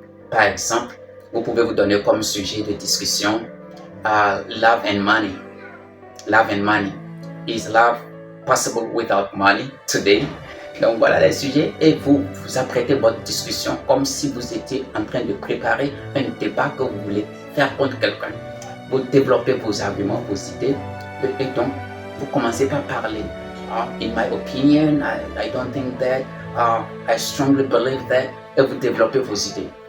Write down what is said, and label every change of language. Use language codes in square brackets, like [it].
[fr] Par exemple, vous pouvez vous donner comme sujet de discussion [en] love and money. Love and money. Is love possible without money today? [fr] Donc voilà les sujets et vous apprêtez votre discussion comme si vous étiez en train de préparer un débat que vous voulez faire contre quelqu'un. Vous développez vos arguments, vos idées et donc vous commencez par parler. [en] In my opinion, I don't think that, I strongly believe that, [fr] et vous développez vos idées.